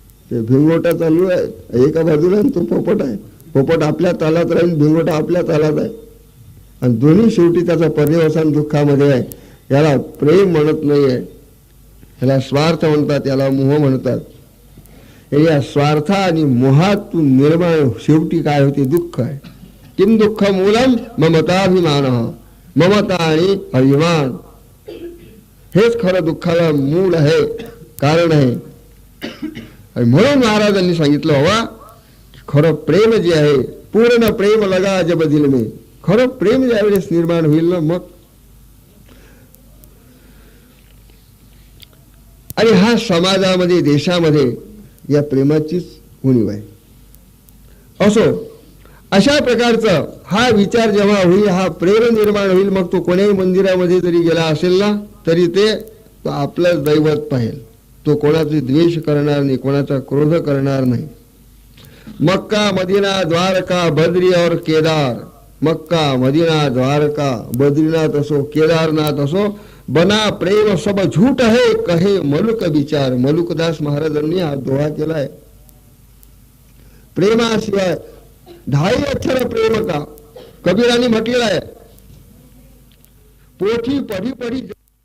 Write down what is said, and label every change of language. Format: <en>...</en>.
<mr>ते भिंगोटा चालू आहे एका बाजूला आणि तो पोपट आहे. पोपट आपल्या तालात राहील, भिंगोटा आपल्या तालात आहे. आणि दोन्ही शेवटी त्याचा पर्यवसान दुःखामध्ये आहे. याला प्रेम म्हणत नाहीये, याला स्वार्थ म्हणतात, याला मोह म्हणतात. या स्वार्थ आणि मोहातून निर्माण शेवटी काय होते? दुःख आहे.</mr> <sa>किम दुःख मूलम ममताभिमान.</sa> <mr>ममता आणि अभिमान हेच खरं दुःखाला मूळ आहे, कारण आहे. आणि म्हणून महाराजांनी सांगितलं बाबा, खरं प्रेम जे आहे,</mr> <hi>पूर्ण प्रेम लगा जब दिल में.</hi> <mr>खरं प्रेम ज्यावेळेस निर्माण होईल ना मग. आणि हा समाजामध्ये देशामध्ये या प्रेमाचीच उणीव आहे. असो अशा प्रकारचा हा विचार जेव्हा होईल, हा प्रेम निर्माण होईल, मग तो कोण्याही मंदिरामध्ये जरी गेला असेल ना तरी ते आपलंच दैवत पाहेल. तो कोणाचे द्वेष करणार नाही, कोणाचा क्रोध करणार नाही. मक्का मदीना द्वारका बद्री और केदार. मक्का मदीना द्वारका बद्रीनाथ असो केदारनाथ असो,</mr> <hi>बना प्रेम सब झूठ है कहे मलुक विचार.</hi> <mr>मलुकदास महाराजांनी हा दोहा केलाय. प्रेमाशिवाय 2.5 अक्षर प्रेम का. कबीरांनी म्हटलेलं आहे, पोथी पढी पढी</mr>